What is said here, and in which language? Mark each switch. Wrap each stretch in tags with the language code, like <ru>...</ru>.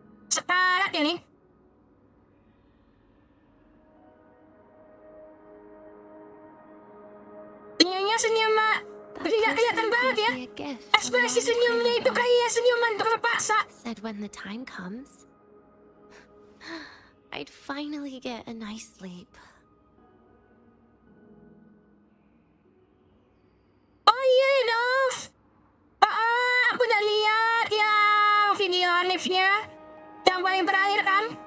<id>Sekarat ini. Senyum mak, tidak kelihatan banget ya. Ekspresi senyumnya itu kayak senyuman terpaksa.</id> <en>Said when the time comes, I'd finally get a nice sleep.</en> <id>Oh iya Dov, aku udah lihat yang video anifnya yang paling terakhir kan.</id>